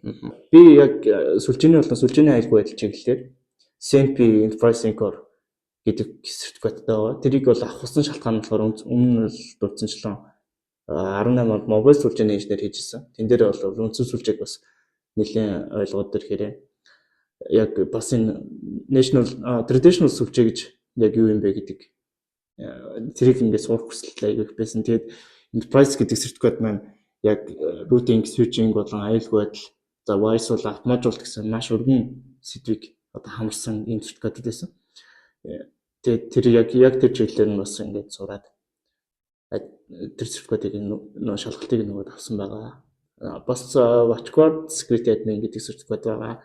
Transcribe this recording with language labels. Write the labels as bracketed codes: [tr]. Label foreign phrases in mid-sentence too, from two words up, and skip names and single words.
[mn] Би яг сүлжээний аюулгүй байдал чиглэлээр CNP Infrasyncor гэдэг сертификаттай байгаа. Тэрийг бол авахсан шалтгаан нь болохоор өмнө нь дурдсанчлан 18 онд мобайл сүлжээний инженер хийжсэн. Тэн дээр бол үндсэн сүлжээг бас нэлээд ойлгоод ирэхээр яг бас энэ [en] national traditional [mn] сүлжээ гэж яг юу юм бэ гэдэг тэрийг ингээд сурах хүсэлтэй айгүйх байсан. Тэгээд enterprise гэдэг сертификат маань яг [en] routing, switching [mn] болон аюулгүй байдал, за voice бол автоматжуулалт гэсэн маш өргөн сэдвийг одоо хамарсан ийм сертификат байсан. Тэгээд тэр яг тэр чиглэлээр нь бас ингээд сураад тэр сертификатыг нөө шалгалтыг нөгөөд авсан байгаа. Бас WatchGuard Security Admin гэдэг сертификат байгаа.